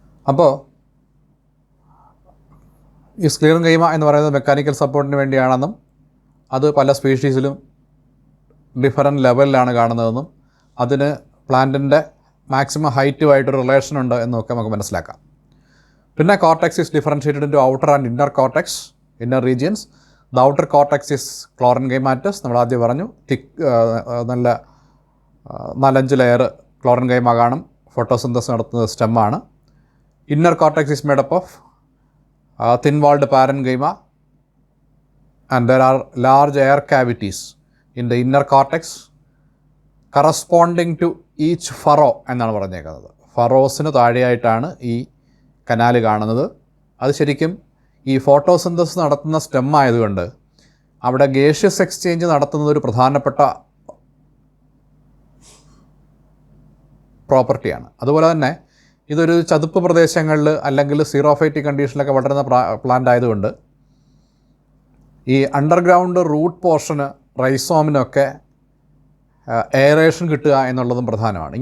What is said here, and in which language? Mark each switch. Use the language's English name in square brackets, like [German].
[Malayalam] അപ്പോൾ ഈ സ്ക്ലീറൻകൈമ എന്ന് പറയുന്നത് മെക്കാനിക്കൽ സപ്പോർട്ടിന് വേണ്ടിയാണെന്നും അത് പല സ്പീഷീസിലും ഡിഫറൻറ്റ് ലെവലിലാണ് കാണുന്നതെന്നും അതിന് പ്ലാന്റിൻ്റെ മാക്സിമം ഹൈറ്റുമായിട്ടൊരു റിലേഷനുണ്ട് എന്നൊക്കെ നമുക്ക് മനസ്സിലാക്കാം. [English] പിന്നെ cortex is differentiated into outer and inner cortex, inner regions. The outer cortex is chlorenchymatous, [Malayalam] നമ്മൾ ആദ്യം പറഞ്ഞു. നല്ല 4-5 ലെയർ ക്ലോറൻകൈമ കാണും, ഫോട്ടോസിന്തസിസ് നടത്തുന്നത് സ്റ്റെമ്മാണ്. [English] inner cortex is made up of thin walled parenchyma and there are large air cavities in the inner cortex corresponding to each furrow [Malayalam] എന്നാണ് പറഞ്ഞേക്കുന്നത്. ഫറോസിന് താഴെയായിട്ടാണ് ഈ canal കാണുന്നത്. അത് ശരിക്കും ഈ ഫോട്ടോസിന്തസിസ് നടത്തുന്ന സ്റ്റെം ആയതുകൊണ്ട് അവിടെ ഗേഷ്യസ് എക്സ്ചേഞ്ച് നടത്തുന്നത് ഒരു പ്രധാനപ്പെട്ട പ്രോപ്പർട്ടിയാണ്. അതുപോലെ തന്നെ ഇതൊരു ചതുപ്പ് പ്രദേശങ്ങളിൽ അല്ലെങ്കിൽ സീറോഫൈറ്റിക് കണ്ടീഷനിലൊക്കെ വളരുന്ന പ്ലാന്റ് ആയതുകൊണ്ട് ഈ അണ്ടർഗ്രൗണ്ട് റൂട്ട് പോർഷന് റൈസോമിനൊക്കെ എയറേഷൻ കിട്ടുക എന്നുള്ളതും പ്രധാനമാണ്.